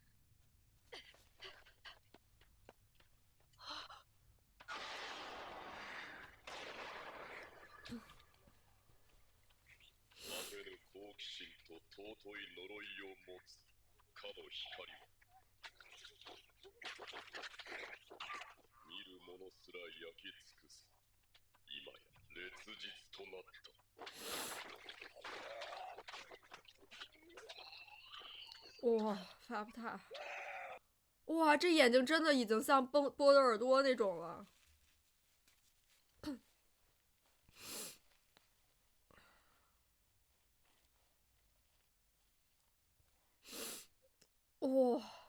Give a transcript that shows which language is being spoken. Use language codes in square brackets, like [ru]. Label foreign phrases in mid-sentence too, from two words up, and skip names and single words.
[ja] 果てぬ好奇心と尊い呪いを持つかの光は見る者すら焼き尽くす。今や烈日となった。 [zh] 哇，法布塔！哇，这眼睛真的已经像波德尔多那种了。哇！